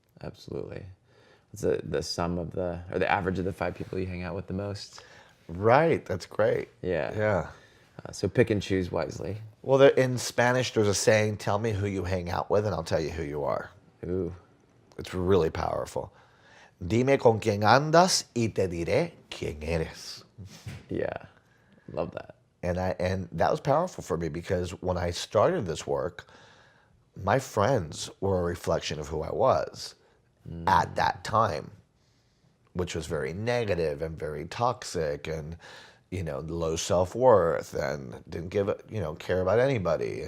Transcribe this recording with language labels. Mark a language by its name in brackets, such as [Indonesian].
[English] Absolutely. What's the sum of the average of the 5 people you hang out with the most? Right. That's great. Yeah. Yeah. So pick and choose wisely. Well, in Spanish, there's a saying, tell me who you hang out with and I'll tell you who you are. Ooh. It's really powerful. [Spanish] Dime con quién andas y te diré quién eres. [English] Yeah. Love that. And that was powerful for me because when I started this work, my friends were a reflection of who I was at that time, which was very negative and very toxic and, low self-worth and didn't care about anybody.